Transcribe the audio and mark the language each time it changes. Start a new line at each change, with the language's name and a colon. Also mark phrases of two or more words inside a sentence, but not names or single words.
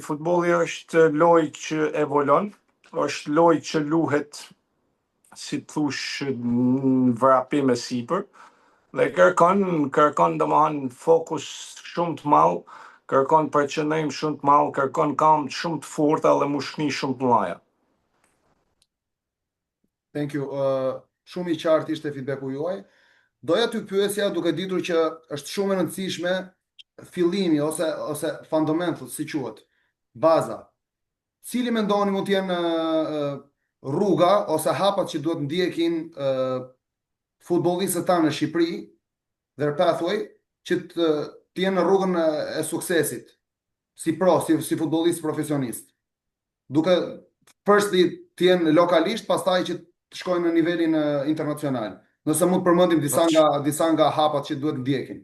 Albanian: Futbolli është lojë që evolon, është lojë që luhet si thush në vrapim e sipër dhe kërkon domethënë fokus shumë të madh, kërkon përqendrim shumë të madh, kërkon këmbë shumë të forta dhe mushkni shumë të mëdha.
English: Thank you.
Albanian: Shumë i qartë ishte feedbacku juaj. Doja t'ju pyesja duke ditur që është shumë e rëndësishme fillimi ose fundamentals, si quhet, baza. Cili mendoni mund të jenë rruga ose hapat që duhet ndjekin futbollistët tanë në Shqipëri,
English: their pathway,
Albanian: që të jenë në rrugën e suksesit, si futbollist profesionist. Duke firstly të jenë lokalisht, pastaj që të shkojnë në nivelin internacional. Nëse mund të përmendim disa nga hapat që duhet ndjekin.